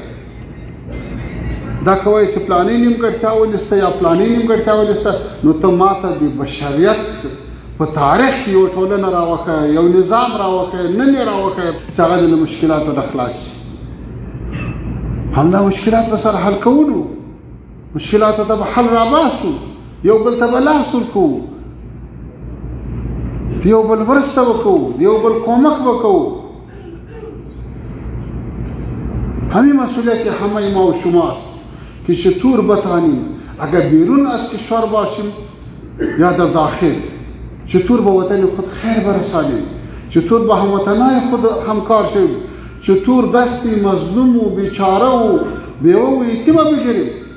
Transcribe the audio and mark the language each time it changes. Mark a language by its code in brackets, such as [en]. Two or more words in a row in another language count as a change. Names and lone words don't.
[ps] دا کوئ چې پلاني نیمګړتیا ولسته یا پلاني نیمګړتیا ولسته، نو ته ماته د بشریت په تاریخ کې یو ټولنه راوښیه، یو نظام راوښیه، نن یې راوښیه چې هغه د مشکلاتو نه خلاص شي. همدا مشکلات به سره حل کوو، مشکلاتو ته به حل راباسو، یو بل ته به لاس ورکوو، د یو بل مرسته به کوو، د یو بل کمک به کوو. [fa] همین مسئولیت همه ما و شماست که چطور بتوانیم اگر بیرون از کشور باشیم یا در داخل چطور به وطن خود خیر برسانیم، چطور با هموطنای خود همکار شویم، چطور دستی مظلوم و بیچاره و بیوه و یتیمه بگیریم.